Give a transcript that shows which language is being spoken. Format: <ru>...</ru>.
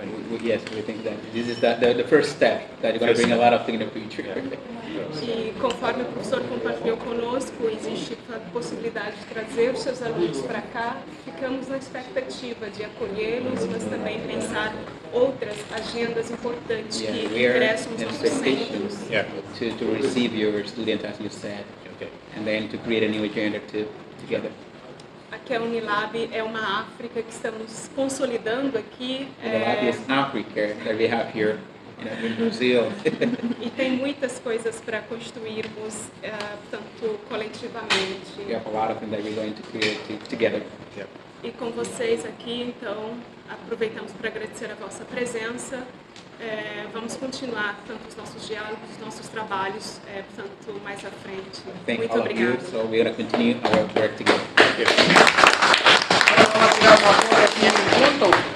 <en>We think that this is the first step that you're going to bring a lot of things in the future.</en> <pt>E conforme o professor compartilhou conosco, existe a possibilidade de trazer os seus alunos para cá. Ficamos na expectativa de acolhê-los, mas também pensar outras agendas importantes que interessam os nossos centros.</pt> <en>To receive your students, as you said, and then to create a new agenda together.</en> <pt>Aqui a Unilab é uma África que estamos consolidando aqui.</pt> <en>Unilab is Africa that we have here in Brazil.</en> <pt>E tem muitas coisas para construirmos, tanto coletivamente.</pt> <en>We have a lot of things that we're going to create together.</en> <pt>E com vocês aqui, então, aproveitamos para agradecer a vossa presença. Vamos continuar tanto os nossos diálogos, os nossos trabalhos, portanto, mais à frente. Muito obrigada.</pt> <en>So we're going to continue our work together.</en> <pt>Vamos tirar uma foto aqui junto.</pt>